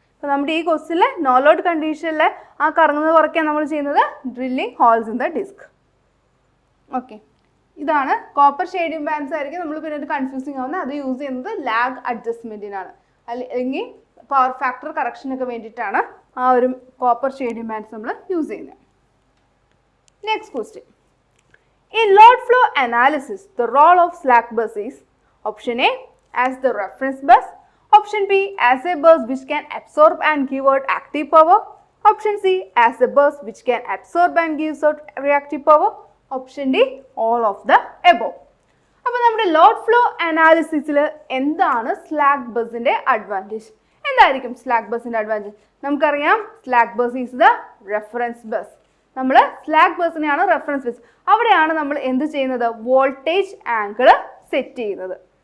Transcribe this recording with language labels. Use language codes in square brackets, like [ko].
[ml] അപ്പോൾ നമ്മുടെ ഈ ക്വസ്റ്റിലെ നോ ലോഡ് കണ്ടീഷനിലെ ആ കറങ്ങുന്നത് കുറയ്ക്കാൻ നമ്മൾ ചെയ്യുന്നത് [en] Drilling holes in the disc. [ml] Okay, ഇതാണ് കോപ്പർ ഷെയ്ഡിങ് ബാൻഡ്സ് ആയിരിക്കും നമ്മൾ പിന്നെ ഒരു കൺഫ്യൂസിങ് ആവുന്നത്. അത് യൂസ് ചെയ്യുന്നത് ലാഗ് അഡ്ജസ്റ്റ്മെൻറ്റിനാണ്, അല്ലെങ്കിൽ പവർ ഫാക്ടർ കറക്ഷനൊക്കെ വേണ്ടിയിട്ടാണ് ആ ഒരു കോപ്പർ ഷെയ്ഡിങ് ബാൻഡ്സ് നമ്മൾ യൂസ് ചെയ്യുന്നത്. [en] Next question. In load flow analysis, the role of slack bus is option A, as the reference bus, option B, as a bus which can absorb and give out active power, option C, as a bus which can absorb and gives out reactive power, option D, all of the above. [ml] അപ്പോൾ നമ്മുടെ load flow അനാലിസിസിൽ എന്താണ് slack ബസിൻ്റെ advantage, എന്തായിരിക്കും slack ബസിൻ്റെ advantage? നമുക്കറിയാം [en] Slack bus is the reference bus. [ml] നമ്മൾ slack ബസിനെയാണ് reference bus, അവിടെയാണ് നമ്മൾ എന്ത് ചെയ്യുന്നത്, വോൾട്ടേജ് ആംഗിൾ സെറ്റ് ചെയ്യുന്നത്.